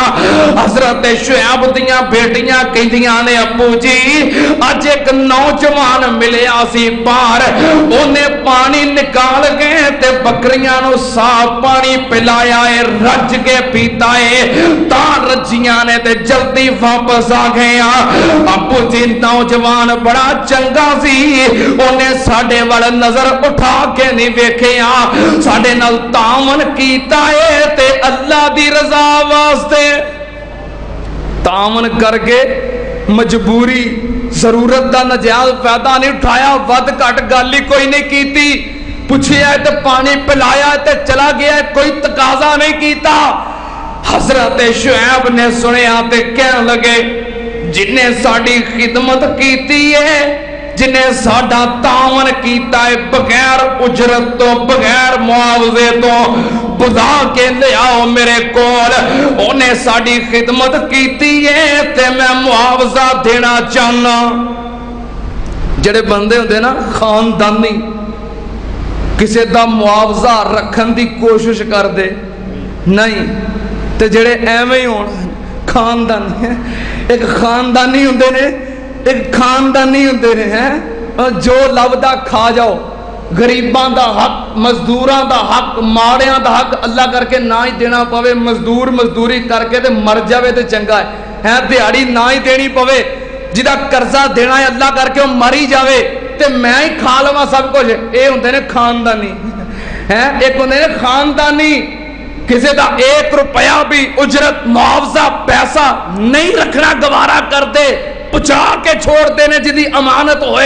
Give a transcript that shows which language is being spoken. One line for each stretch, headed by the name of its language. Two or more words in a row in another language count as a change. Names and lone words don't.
Punjabi: حضرت شعیب دیاں بیٹیاں کہندیاں نے ابو جی اج ایک نوجوان ملیا سی باہر، اونے پانی نکال گئے تے بکریاں نو صاف پانی پلایا ہے، رج کے پیتا ہے، تاں رجیاں نے تے جلدی واپس آ گئے۔ ابو جی نوجوان بڑا چنگا سی، انہیں ساڑھے وڑ نظر اٹھا کے نہیں ویکھیا، ساڑھے نال تعاون کیتا ہے تے اللہ دی رضا واسطے تعاون کر کے مجبوری ضرورت دا نجائز فائدہ نہیں اٹھایا، ود گھٹ گل ہی کوئی نہیں کیتی، پوچھیا تے پانی پلایا تے چلا گیا، کوئی تقاضا نہیں کیتا۔ حضرت شعیب نے سنیا تے کہنے لگے جنہیں ساڑی خدمت کیتی ہے، جنہیں ساڑا تعاون کیتا ہے، بغیر اجرت تو بغیر معاوضے تو بلا کے لے آؤ میرے کول، انہیں ساڑی خدمت کیتی ہے تے میں معاوضہ دینا چاہنا۔ جڑے بندے ہوندے نا خاندانی، کسی دا معاوضہ رکھن دی کوشش کر دے نہیں، تے جڑے ایویں ہون خاندانی، ایک خاندانی ہوندے نے، ایک خاندانی ہوندے نے ہیں جو لبدا کھا جاؤ، غریباں دا حق، مزدوراں دا حق، ماڑیاں دا حق اللہ کر کے نہ ہی دینا پوے، مزدور مزدوری کر کے تے مر جاوے تے چنگا ہے، دیہڑی نہ ہی دینی پوے، جدا قرضہ دینا ہے اللہ کر کے وہ مری جاوے تے میں ہی کھا لواں سب کچھ، اے ہوندے نے خاندانی ہیں۔ ایک ہوندے نے خاندانی کسی دا 1 روپیہ بھی اجرت معاوضہ پیسہ نہیں رکھنا گوارا کر دے، پچا کے چھوڑ دینے جدی امانت ہوئے۔